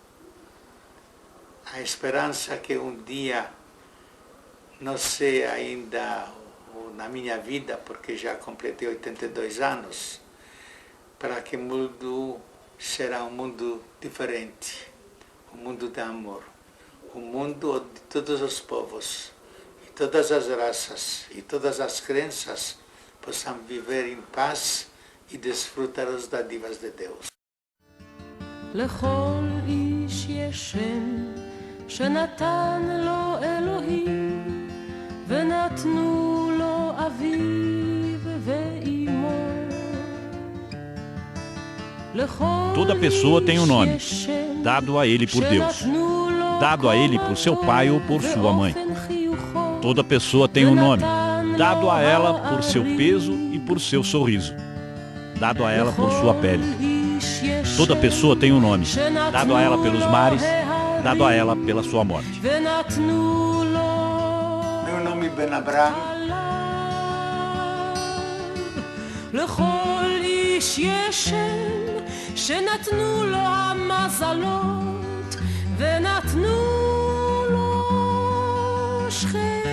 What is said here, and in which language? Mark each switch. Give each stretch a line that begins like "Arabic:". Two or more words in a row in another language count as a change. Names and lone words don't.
Portuguese: A esperança que um dia, não sei ainda na minha vida, porque já completei 82 anos, para que o mundo será um mundo diferente, um mundo de amor, um mundo onde todos os povos e todas as raças e todas as crenças possam viver em paz e desfrutar as dádivas de Deus.
Hebrew: לכל איש יש שם שנתן לו אלוהים ונתנו לו אביו ואימו.
Portuguese: Toda pessoa tem um nome, dado a ele por Deus, dado a ele por seu pai ou por sua mãe. Toda pessoa tem um nome, dado a ela por seu peso e por seu sorriso, dado a ela por sua pele. Toda pessoa tem um nome, dado a ela pelos mares, dado a ela pela sua morte. Meu nome é Ben Abraham.
Hebrew: לכל איש יש שם שנתנו לו המזלות ונתנו לו שכם.